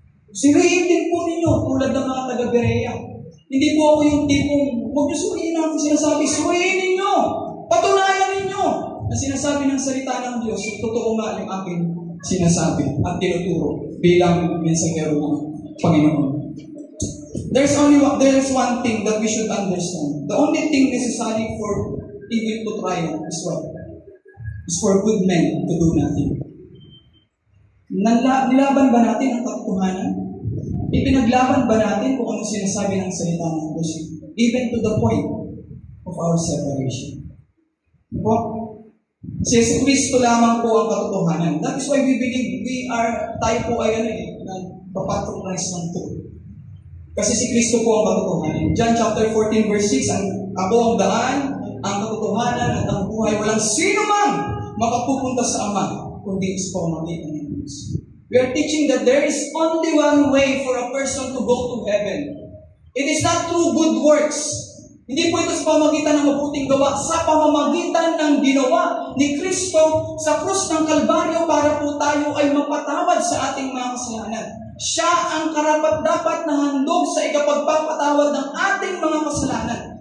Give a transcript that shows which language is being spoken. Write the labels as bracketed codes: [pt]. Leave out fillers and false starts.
[tl] Siriin din po ninyo tulad ng mga taga-Berea. Hindi po ako yung tipong, huwag niyo suriin ang sinasabi, suriin ninyo! Patunayan ninyo na sinasabi ng salita ng Diyos, totoo nga yung aking sinasabi at tinuturo bilang mensahero ng Panginoon. [en] There's one thing that we should understand. The only thing necessary for evil to triumph is what? Is for good men to do nothing. [tl] Nilaban ba natin ang katotohanan? Ipinaglaban ba natin kung ano sinasabi ng salita ng Diyos? [en] Even to the point of our separation. [tl] Diba? Si Jesus Cristo lamang po ang katotohanan. [en] That is why we believe [tl] tayo po ay papatronize ng truth. Kasi si Kristo po ang katotohanan. John chapter 14 verse 6, ako ang daan, ang katotohanan at ang buhay. Walang sino man makapupunta sa Ama, kundi sa pamamagitan ng Diyos. [en] We are teaching that there is only one way for a person to go to heaven. It is not through good works. [tl] Hindi po ito sa pamamagitan ng mabuting gawa, sa pamamagitan ng ginawa ni Kristo sa krus ng Kalbaryo para po tayo ay mapatawad sa ating mga kasalanan. Siya ang karapat-dapat na handog sa ikapagpapatawad ng ating mga kasalanan.